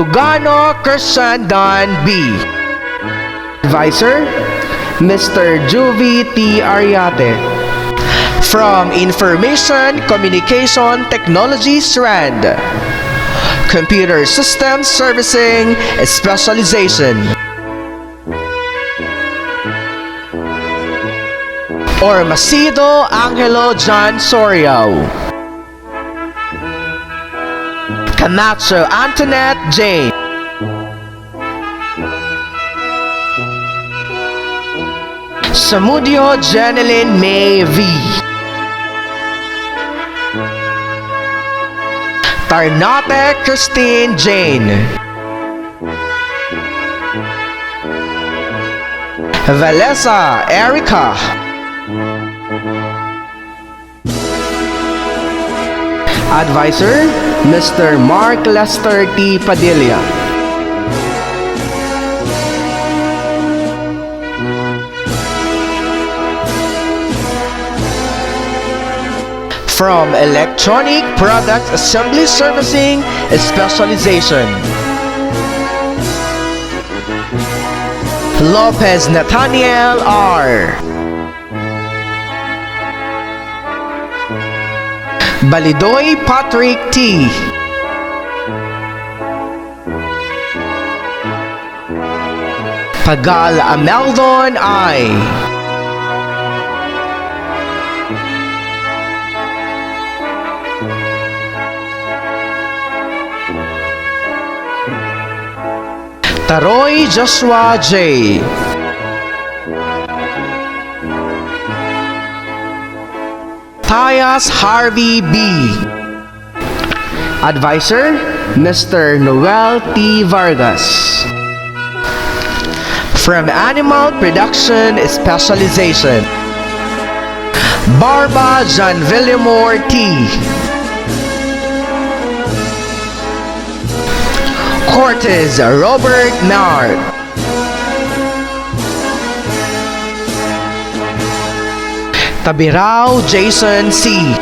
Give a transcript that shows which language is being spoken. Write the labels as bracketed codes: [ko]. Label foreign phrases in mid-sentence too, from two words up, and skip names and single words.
[en] Tugano Christian Don B. Advisor, Mr. Juvie T. Ariate. From Information Communication Technology Strand, Computer Systems Servicing Specialization. Ormacido Angelo John Sorio. Camacho Antoinette Jane. Samudio Jeneline May V. Tarnate Christine Jane. Valesa Erica. Advisor, Mr. Mark Lester T. Padilla. From Electronic Product Assembly Servicing Specialization, Lopez Nathaniel R. Balidoy Patrick T. Pagal Ameldon I. Taroy Joshua J. Tyas Harvey B. Advisor, Mr. Noel T. Vargas. From Animal Production Specialization, Barba John Villamore T. Cortez Robert Nard. Tabirao Jason C.